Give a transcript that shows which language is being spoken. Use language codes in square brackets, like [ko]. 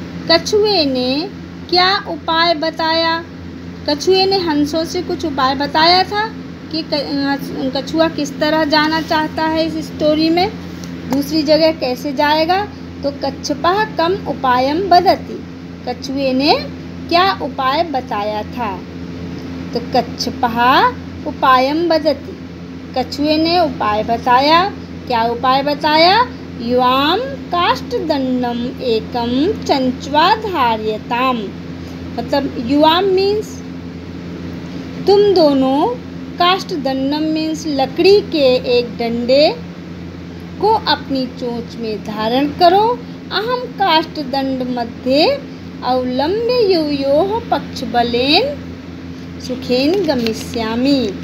[hi] कछुए ने क्या उपाय बताया? कछुए ने हंसों से कुछ उपाय बताया था कि कछुआ किस तरह जाना चाहता है इस स्टोरी में, दूसरी जगह कैसे जाएगा। तो [sa] कच्छपः कम उपायं वदति, [hi] कछुए ने क्या उपाय बताया था। तो [sa] कच्छपः उपायं वदति, [hi] कछुए ने उपाय बताया। क्या उपाय बताया? [sa] युवां काष्ठदण्डम् एकं चञ्च्वा धारयताम्। [hi] मतलब युवां मीन्स तुम दोनों, काष्ठदण्डम मीन्स लकड़ी के एक डंडे को अपनी चोंच में धारण करो। [sa] अहं काष्ठदण्ड मध्ये अवलम्ब्य युयोः पक्षबलेन सुखेन गमिष्यामि।